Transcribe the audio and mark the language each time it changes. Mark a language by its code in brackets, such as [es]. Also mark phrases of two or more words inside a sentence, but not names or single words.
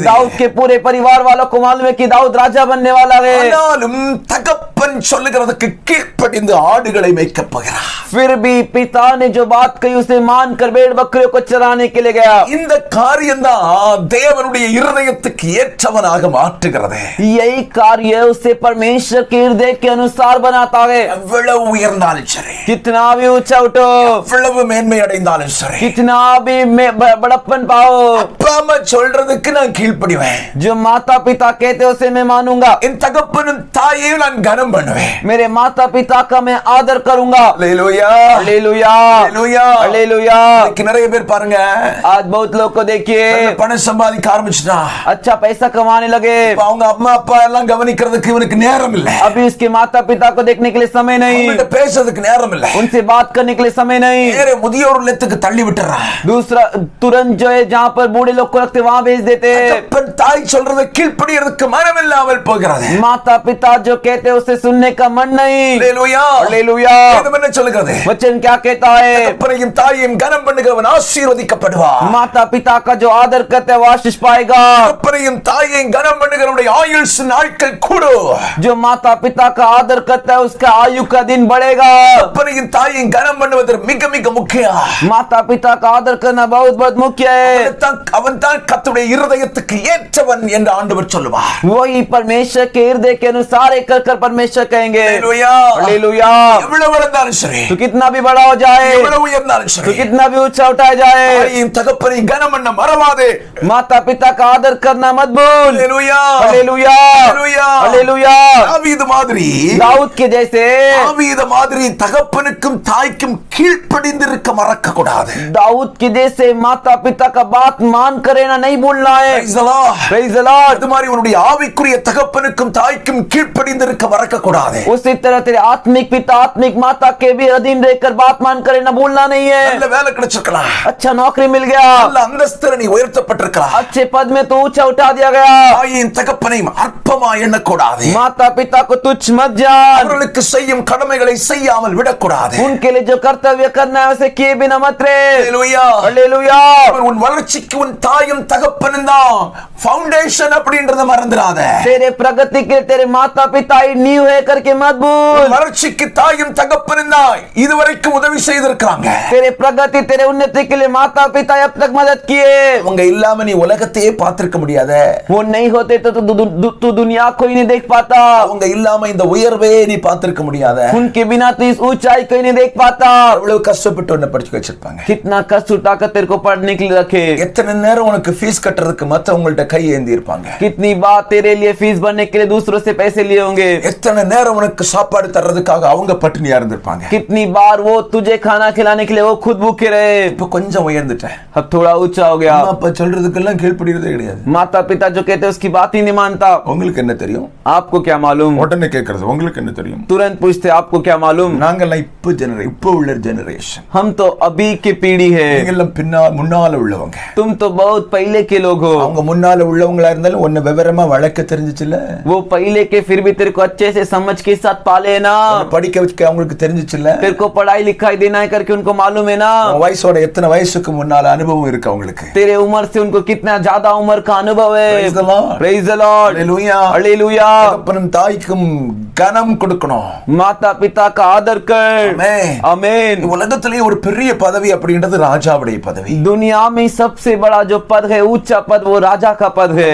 [hi] दाऊद के पूरे परिवार वालों को मालूम है कि दाऊद राजा बनने वाला है [ta] ஆனாலும் தகப்பன் சொல்லுகிறதுக்கு கீழ்ப்படிந்து ஆடுகளை மேய்க்கப் போகிறார். [hi] फिर भी पिता ने जो बात कही उसे मानकर भेड़ बकरियों को चराने के लिए गया [ta] இந்த காரியம் தான் தேவனுடைய இருதயத்துக்கு ஏற்றவனாக மாற்றுகிறது. [hi] यही कार्य उसे परमेश्वर के हृदय के अनुसार बनाता है [ta] எவ்வளவு உயர்ந்தாலும் சரி, [hi] कितना भी ऊंचा उठो [ta] எவ்வளவு மேன்மை அடைந்தாலும் சரி, [hi] कितना भी बड़प्पन पाओ [ta] அப்பா அம்மா சொல்றதுக்கு நான் கீழ்ப்படிவேன். [hi] जो माता पिता कहते हैं उसे मैं मानूंगा [ta] என் தகப்பனும் தாயையும் நான் கனம் பண்ணுவேன். [hi] मेरे माता पिता का मैं आदर करूंगा [ta] அல்லேலூயா. [hi] हालेलुया [ta] அல்லேலூயா. [hi] हालेलुया [ta] இன்னைக்கு நிறைய பேர் பாருங்க, [hi] आज बहुत लोग को देखिए [ta] நல்ல பணம் சம்பாதிக்க ஆரம்பிச்சுட்டா [hi] अच्छा पैसा कमाने लगे [ta] இப்ப அவங்க அம்மா அப்பா எல்லாம் கவனிக்கிறதுக்கு இவனுக்கு நேரம் இல்ல, [hi] अभी उसके माता पिता को देखने के लिए समय नहीं [ta] அவங்கள்ட்ட பேசுறதுக்கு நேரம் இல்ல, [hi] उनसे बात करने के लिए समय नहीं [ta] நேரே முதியோர் இல்லத்துக்கு தள்ளி விட்டுறான். [hi] दूसरा तुरंत जो है जहाँ पर बूढ़े लोग को रखते वहाँ भेज देते [ta] தகப்பன் தாய் சொல்றதை கீழ்ப்படியறதுக்கு மனம் இல்லாமல் போகிறது. [hi] माता पिता जो कहते हैं उसे सुनने का मन नहीं [ta] அல்லேலூயா. [hi] हालेलुया [ta] வேதம் என்ன சொல்லுகிறது? [hi] वचन क्या कहता है [ta] தகப்பனையும் தாயையும் கனம் பண்ணுகிறவன் ஆசீர்வதிக்கப்படுவான். [hi] माता पिता का जो आदर करता है वो आशीष पाएगा [ta] தகப்பனையும் தாயையும் கனம் பண்ணுகிறவனுடைய ஆயுள் நாட்கள் கூடும். [hi] जो माता पिता का आदर करता है उसका आयु का दिन बढ़ेगा [ta] தகப்பனையும் தாயையும் கனம் பண்ணுவது மிக மிக முக்கியம். [hi] माता पिता का आदर करना बहुत बहुत मुख्य है [ta] அவன் தான் கர்த்தருடைய இருதயத்துக்கு ஏற்றவன் என்று ஆண்டவர் சொல்லுவார். [hi] वही परमेश्वर के हृदय के अनुसार एक कर परमेश्वर कहेंगे [ta] அல்லேலூயா. [hi] हालेलुया [ta] எவ்வளவு வளர்ந்தாலும் சரி, [hi] तो कितना भी बड़ा हो जाए [ta] எவ்வளவு உயர்ந்தாலும் [hi] तो [ta] சரி, [hi] कितना भी ऊंचा उठाया जाए [ta] தாயையும் தகப்பனையும் கனம் பண்ண மறவாதே. [hi] माता पिता का आदर करना मत भूल [ta] அல்லேலூயா. [hi] हालेलुया [ta] அல்லேலூயா. [hi] हालेलुया [ta] தாவீது மாதிரி [hi] दाऊद के जैसे [ta] தாவீது மாதிரி தகப்பனுக்கும் தாய்க்கும் கீழ்ப்படிந்திருக்க மறக்க கூடாது. [hi] दाऊद के जैसे माता पिता का बात मान कर रहना नहीं भूलना है [en] Praise the Lord. Praise the Lord [ta] அது மாதிரி உன்னுடைய ஆவிக்குரிய தகப்பனுக்கும் தாய்க்கும் கீழ்ப்படிந்திருக்க மறக்க கூடாது. [hi] उसी तरह तेरे आत्मिक पिता आत्मिक माता के भी अधीन रहकर बात मान कर रहना भूलना नहीं [ta] நல்ல [hi] है [ta] வேலை கிடைச்சிருக்கலாம், [hi] अच्छा नौकरी मिल गया [ta] நல்ல அந்தஸ்துல நீ உயர்த்தப்பட்டிருக்கலாம், [hi] अच्छे पद में तो ऊंचा उठा दिया गया [ta] தாயின் தகப்பனையும் அற்பமா எண்ணக்கூடாது. [hi] माता पिता को तुच्छ मत जान [ta] அவர்களுக்கு செய்யும் கடமைகளை செய்யாமல் விடக்கூடாது. [hi] उनके लिए जो कर्तव्य करना है उसे किए बिना मत रहे [ta] அல்லேலூயா. [hi] हालेलुया [ta] உன் வளர்ச்சிக்கு உன் தாயும் தகப்பனும் தான் ஃபவுண்டேஷன் அப்படின்றத மறந்துடாத. [hi] तेरे प्रगति के तेरे माता पिता ही नींव है करके मत भूल [ta] உன் வளர்ச்சிக்கு தாயும் தகப்பனும் தான் இதுவரைக்கும் உதவி செய்திருக்காங்க. [hi] तेरे प्रगति तेरे उन्नति के लिए माता पिता अब तक मदद किए [ta] அவங்க इல்லாம நீ உலகத்தையே பார்த்திருக்க முடியாத. [hi] वो नहीं होते तो तू दुनिया को ही नहीं देख पाता [ta] அவங்க இல்லாம இந்த உயர்வே நீ பார்த்திருக்க முடியாத. [hi] उनके बिना तो इस ऊंचाई को ही नहीं देख पाता [ta] எவ்வளவு கஷ்டப்பட்டு உன்னை படிச்சு வச்சிருப்பாங்க. [hi] कितना कष्ट उठाकर तेरे को पढ़ने के लिए रखे [ta] எத்தனை நேரம் உனக்கு ஃபீஸ் கட்டுறதுக்கு மத்தவங்கள்ட்ட கை ஏந்தி இருப்பாங்க. [hi] कितनी बार तेरे लिए फीस भरने के लिए दूसरों से पैसे लिए होंगे [ta] எத்தனை நேரம் உனக்கு சாப்பாடு தர்றதுக்காக அவங்க பட்டினியா இருந்திருப்பாங்க. [hi] कितनी बार वो तुझे खाना खिलाने के लिए वो खुद भूखे रहे [ta] இப்ப கொஞ்சம் உயர்ந்துட்டேன், [hi] अब थोड़ा ऊंचा हो गया [ta] அம்மா அப்பா சொல்றதுக்கெல்லாம் கீழ்ப்படிறதே கிடையாது. [hi] माता पिता जो कहते हैं उसकी बात ही नहीं मानता [ta] உங்களுக்கு என்ன தெரியும்? [hi] आपको क्या मालूम [ta] உடனே கேக்குறது உங்களுக்கு என்ன தெரியும்? [hi] तुरंत पूछते आपको क्या मालूम [ta] நாங்கெல்லாம் இப்ப உள்ள ஜெனரேஷன், [hi] हम तो अभी की पीढ़ी है [ta] நீங்கெல்லாம் முன்னால உள்ளவங்க. [hi] तुम तो बहुत पहले के लोग हो [ta] அவங்க முன்னால உள்ளவங்களா இருந்தாலும் உன்னை விவரமா வளர்க்க தெரிஞ்சுச்சுல. [hi] वो पहले के फिर भी तेरे को अच्छे से समझ समझ के साथ पाले ना, [ta] படிக்க வச்சு அவங்களுக்கு தெரிஞ்சிச்சுல்ல, [hi] तेरे को पढ़ाई लिखाई देना है करके उनको मालूम है ना, [ta] வயசோட எத்தனை வயசுக்கு முன்னால அனுபவம் இருக்கு அவங்களுக்கு. [hi] तेरे उम्र से उनको कितना ज्यादा उम्र का अनुभव है. [en] Praise the Lord. Praise the Lord. Hallelujah. Hallelujah. [ta] தகப்பனும் தாய்க்கும் கனம் கொடுக்கணும். [hi] माता पिता का आदर कर. [ta] Amen. [hi] Amen. [ta] உலகத்திலே ஒரு பெரிய பதவி அப்படின்றது ராஜாவுடைய பதவி. [hi] दुनिया में सबसे बड़ा जो पद है, ऊंचा पद, वो राजा का पद है.